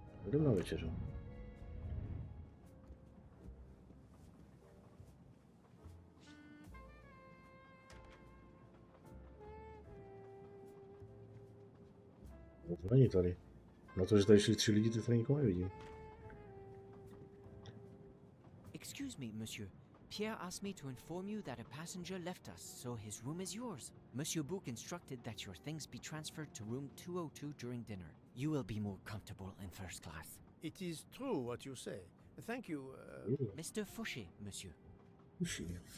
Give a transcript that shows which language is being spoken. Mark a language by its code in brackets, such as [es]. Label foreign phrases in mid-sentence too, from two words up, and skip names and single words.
[cs] Jdem na večeřu. No to není tady. Na to, že tady šli 3 lidi, ty tady nikoho nevidím. [en] Excuse me, monsieur. Pierre asked me to inform you that a passenger left us, so his room is yours. Monsieur Bouc instructed that your things be transferred to room 202 during dinner. You will be more comfortable in first class. It is true what you say. Thank you, Mr. Fouché, monsieur. Fouché.